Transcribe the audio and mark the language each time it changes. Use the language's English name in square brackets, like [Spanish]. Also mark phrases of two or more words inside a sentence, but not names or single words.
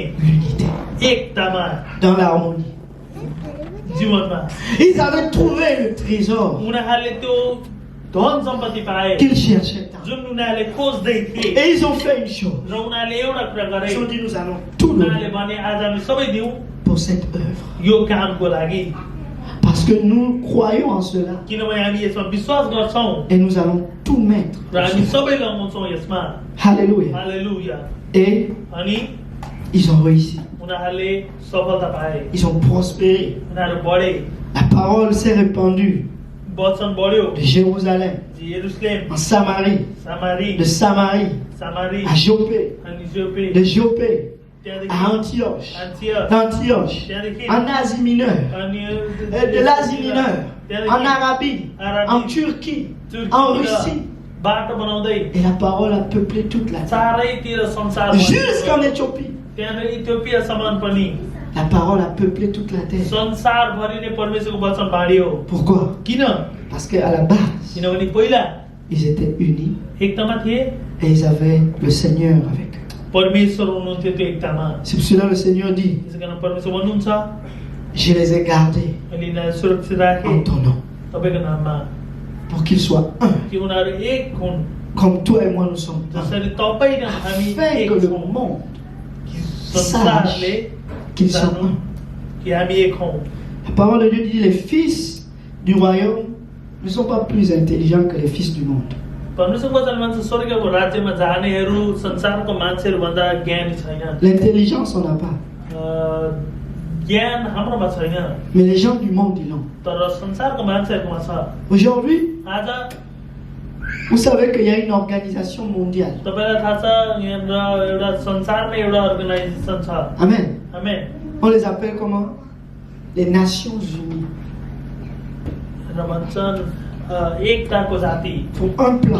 [French] l'unité, [Nepali] एकतामा [French] dans l'harmonie. [Nepali] जीवनमा [French] Ils avaient trouvé le trésor [Nepali] उनीहरूले त्यो धन सम्पत्ति पाए [French] qu'ils cherchaient tant. [Nepali] जुन उनीहरूले खोज्दै थिए [French] Et ils ont fait une chose. [Nepali] र उनीहरूले एउटा कुरा गरे [French] Ils ont dit, nous allons tout [Nepali] उनीहरूले [French] donner [Nepali] भने आज हामी सबै दिउँ [French] pour cette œuvre. [Nepali] यो कामको लागि [French] Parce que nous croyons en cela. [Nepali] किनभने हामी यसमा विश्वास गर्छौँ [French] Et nous allons tout mettre. [Nepali] र हामी सबै लगाउँछौँ यसमा [French] Alléluia. [Nepali] हालेलुया [French] Et [Nepali] अनि [French] ils ont réussi. [Nepali] उनीहरूले सफलता पाए [French] Ils ont prospéré. [Nepali] उनीहरू बढे [French] La parole s'est répandue [Nepali] वचन बढ्यो [French] de Jérusalem [Nepali] यरुशलेम [French] en Samarie, [Nepali] सामारी [French] de Samarie [Nepali] सामारी [French] à Jopé, [Nepali] अनि जोपे [French] de Jopé [Nepali] त्यहाँदेखि [French] à Antioche, [Nepali] अन्तियोख, [French] d'Antioche [Nepali] त्यहाँदेखि [French] en Asie mineure, [Nepali] अनि [French] de l'Asie mineure, [Nepali] त्यहाँदेखि [French] en Arabie, en Turquie, en Russie. [Nepali] बाटो बनाउँदै [French] Et la parole a peuplé toute la terre. [Nepali] चारैतिर संसार [French] Jusqu'en Éthiopie. [Nepali] त्यहाँदेखि इथियोपियासम्म पनि [French] La parole a peuplé toute la terre. [Nepali] संसारभरि नै परमेश्वरको वचन बाँडियो [French] Pourquoi? [Nepali] किन [French] Parce qu'à la base, [Nepali] किनभने पहिला [French] ils étaient unis [Nepali] एकतामा थिए [French] et ils avaient le Seigneur avec eux. [Nepali] परमेश्वर हुनुहुन्थ्यो त्यो एकतामा [French] C'est pour cela que le Seigneur dit, [Nepali] त्यसै कारण परमेश्वर भन्नुहुन्छ [French] je les ai gardés [Nepali] मैले यिनीहरूलाई सुरक्षित राखेँ [French] en ton nom [Nepali] तपाईँको नाममा [French] pour qu'ils soient un, [Nepali] कि उनीहरू एक हुन् [French] comme toi et moi nous sommes un, [Nepali] जसरी तपाईँ र हामी [French] afin [Nepali] एक [French] que le [Nepali] छौँ [French] monde [Nepali] संसारले [French] sache qu'ils sont un. [Nepali] कि हामी एक हौँ [French] La parole de Dieu dit, les fils du royaume ne sont pas plus intelligents que les fils du monde. [Nepali] परमेश्वरको वचन भन्छ स्वर्गको राज्यमा जानेहरू संसारको मान्छेहरू भन्दा ज्ञानी छैन [French] L'intelligence, on n'a pas. [Nepali] ज्ञान हाम्रोमा छैन [French] Mais les gens du monde, ils l'ont. [Nepali] तर संसारको मान्छेहरूकोमा छ [French] Aujourd'hui, [Nepali] आज [French] Vous savez qu'il y a une organisation mondiale. Amen. Amen. On les appelle comment? Les Nations Unies. Pour un plan.